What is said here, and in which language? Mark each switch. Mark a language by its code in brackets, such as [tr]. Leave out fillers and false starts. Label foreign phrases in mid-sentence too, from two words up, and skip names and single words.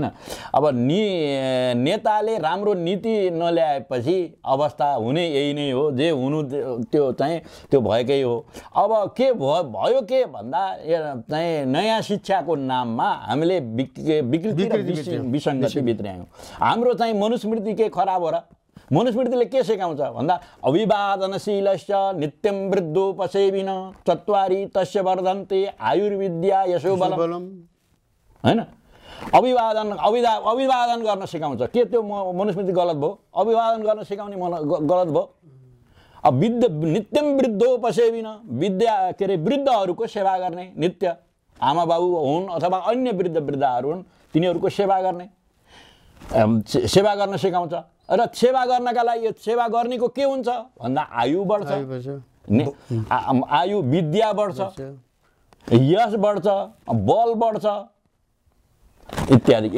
[ne] अब नेताले राम्रो नीति नल्याएपछि अवस्था हुने यही नै हो, जे हुनु त्यो भएकै हो। अब के भयो के भन्दा चाहिँ नयाँ शिक्षाको नाममा हामीले विकृति र विसङ्गति भित्र्यायौँ। हाम्रो चाहिँ मनुस्मृति के खराब हो र? मनुस्मृतिले के सिकाउँछ भन्दा [sa] अभिवादनशीलश्च नित्यं वृद्धोपसेविन चत्वारि तस्य वर्धन्ते आयुर्विद्या यशोबलम् हैन। [ne] अभिवादन गर्न सिकाउँछ। के त्यो मनुस्मृति गलत भयो? अभिवादन गर्न सिकाउने गलत भयो? अब [sa] नित्यं वृद्धोपसेविन, [ne] विद्या के अरे वृद्धहरूको सेवा गर्ने, नित्य आमा बाबु हुन् अथवा अन्य वृद्धहरू हुन् तिनीहरूको सेवा गर्ने, सेवा गर्न सिकाउँछ। र सेवा गर्नका लागि सेवा गर्नेको के हुन्छ भन्दा आयु बढ्छ, आयु विद्या बढ्छ, यश बढ्छ, बल बढ्छ इत्यादि।